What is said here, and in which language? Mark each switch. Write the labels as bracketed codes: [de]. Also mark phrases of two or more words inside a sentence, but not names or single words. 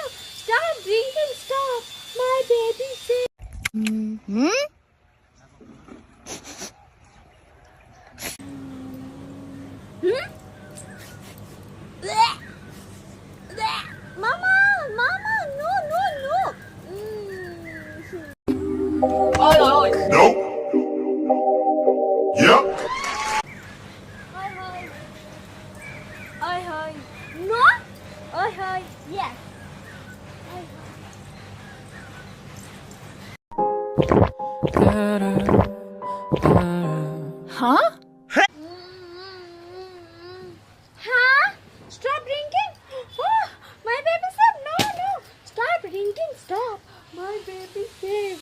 [en] Stop drinking, stop. My baby said. Bleh. Bleh. Mama, Mama, no, no, no. Nope. Yep. Hi, hi. Hi, hi. No? Hi, hi. Yes. Hi, Huh? Huh? Stop drinking? Oh, my baby said no, no. Stop drinking, stop. My baby said.